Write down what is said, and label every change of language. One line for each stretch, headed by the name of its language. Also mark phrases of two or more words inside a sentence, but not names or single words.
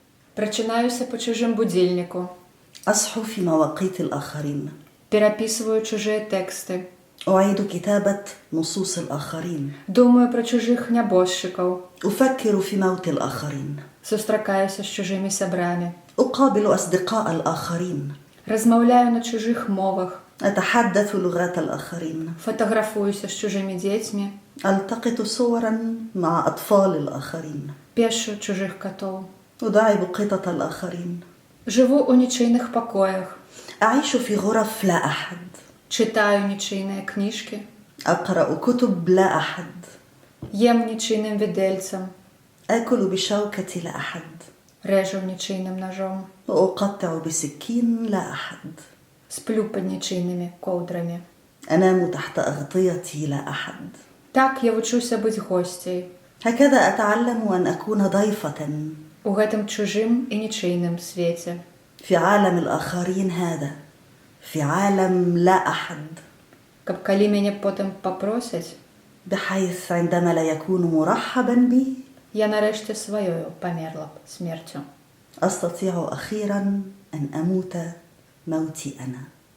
Belarusian: Прачынаюся по чужым будильнику.
Arabic: أصحو في مواقيت الآخرين.
Belarusian: Перапісваю чужыя тэксты.
Arabic: أعيد كتابة نصوص الآخرين.
Belarusian: Думаю пра чужых нябожчыкаў.
Arabic: أفكر في موت الآخرين.
Belarusian: Сустракаюся з чужымі сябрамі.
Arabic: أقابل أصدقاء الآخرين.
Belarusian: Размаўляю на чужых мовах.
Arabic: أتحدث لغات الآخرين.
Belarusian: Фатаграфуюся з чужымі дзецьмі.
Arabic: ألتقط صورا مع أطفال الآخرين.
Belarusian: Пешу чужых катоў.
Arabic: أداعب قطط الآخرين.
Belarusian: Жыву ў нічыйных пакоях.
Arabic: أعيش في غرف لا أحد.
Belarusian: Чытаю нічыйныя кніжкі.
Arabic: أقرأ كتب لا أحد.
Belarusian: Ем нічыйным відэльцам.
Arabic: آكل بشوكة لا أحد.
Belarusian: Рэжу нічыйным ножом.
Arabic: وأقطع بسكين لا أحد.
Belarusian: Сплю пад нічыйнымі коўдрамі.
Arabic: أنام تحت أغطيتي لا أحد.
Belarusian: Так я вучуся быць госцяй.
Arabic: هكذا أتعلم أن أكون ضيفة.
Belarusian: У гэтым чужым і нічыйным свеце.
Arabic: في عالم الآخرين هذا. في عالم لا أحد.
Belarusian: Каб калі мяне потым папросяць,
Arabic: بحيث عندما لا يكون مرحبا بي
Belarusian: я нарэшце сваёю памерла б смерцю.
Arabic: أستطيع أخيرا أن أموت موتي أنا.